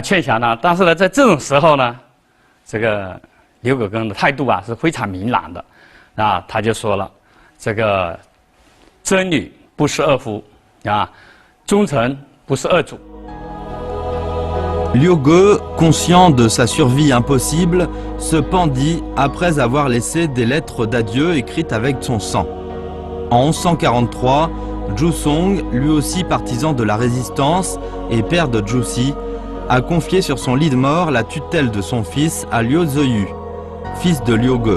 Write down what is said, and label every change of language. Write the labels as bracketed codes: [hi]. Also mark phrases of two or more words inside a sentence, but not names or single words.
[zh] 劝降他。但是呢，在这种时候呢，这个刘葛根的态度啊是非常明朗的，啊，他就说了，这个真女不是二夫啊，忠臣不是二主。 [fr] Liu Ge, conscient de sa survie impossible, se pendit après avoir laissé des lettres d'adieu écrites avec son sang. En 1143, Zhu Song, lui aussi partisan de la résistance et père de Zhuxi, a confié sur son lit de mort la tutelle de son fils à Liu Ziyu, fils de Liu Ge.